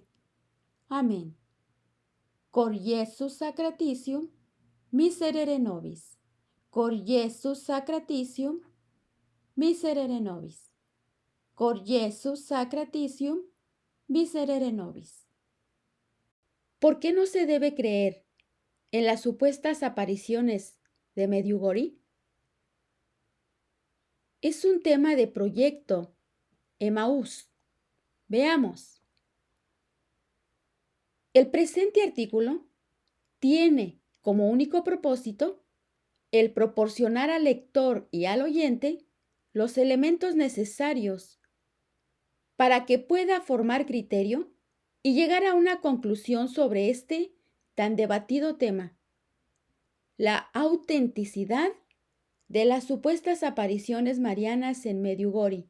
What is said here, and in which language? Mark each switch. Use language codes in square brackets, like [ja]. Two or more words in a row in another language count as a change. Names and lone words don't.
[es] Amén. [la] Cor Iesus sacratitium, miserere nobis. Cor Iesus sacratitium, miserere nobis. Cor Iesus sacratitium, miserere nobis. [es] ¿Por qué no se debe creer en las supuestas apariciones de Medjugorje? Es un tema de proyecto Emaús. Veamos. El presente artículo tiene como único propósito el proporcionar al lector y al oyente los elementos necesarios para que pueda formar criterio y llegar a una conclusión sobre este tan debatido tema: la autenticidad de las supuestas apariciones marianas en Medjugorje.